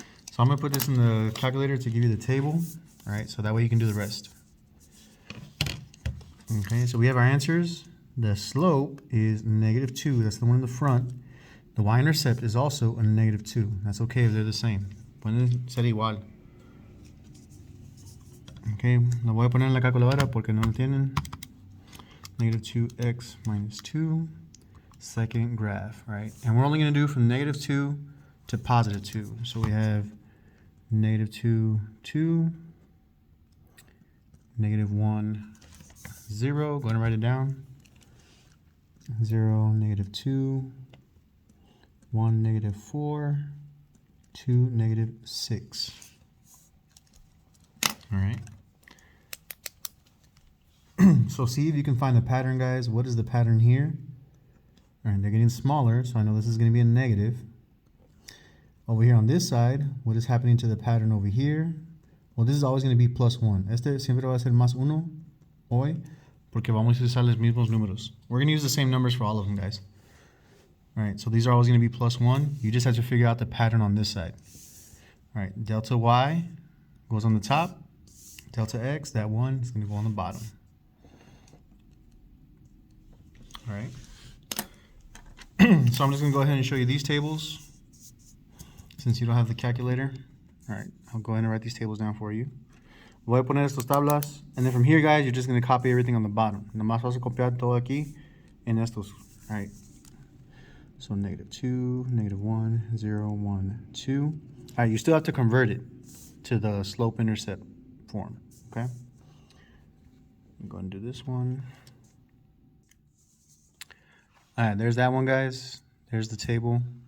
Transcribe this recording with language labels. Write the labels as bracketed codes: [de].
[en] So I'm going to put this in the calculator to give you the table. All right, so that way you can do the rest. Okay, so we have our answers. The slope is -2. That's the one in the front. The y-intercept is also a -2. That's okay if they're the same. [es] Pueden ser igual. Okay, lo voy a poner en la calculadora porque no lo tienen. [en] -2x minus 2. Second graph, right? And we're only going to do from -2 to +2. So we have -2, 2, -1, 0. Go ahead and write it down. 0, -2, 1, negative 4, 2, negative 6. All right. So see if you can find the pattern, guys. What is the pattern here? All right, they're getting smaller, so I know this is going to be a negative. Over here on this side, what is happening to the pattern over here? Well, this is always going to be +1. [es] Este siempre va a ser +1 hoy, porque vamos a usar los mismos números. [en] We're going to use the same numbers for all of them, guys. All right, so these are always going to be +1. You just have to figure out the pattern on this side. All right, delta y goes on the top. Delta x, that 1 is going to go on the bottom. All right. So I'm just going to go ahead and show you these tables since you don't have the calculator. All right, I'll go ahead and write these tables down for you. [es] Voy a poner estos tablas, [en] and then from here, guys, you're just going to copy everything on the bottom. [es] Nomás vas a copiar todo aquí en estos. [en] All right. So -2, -1, 0, 1, 2. All right, you still have to convert it to the slope-intercept form, okay? I'm going to do this one. All right, there's that one, guys. There's the table.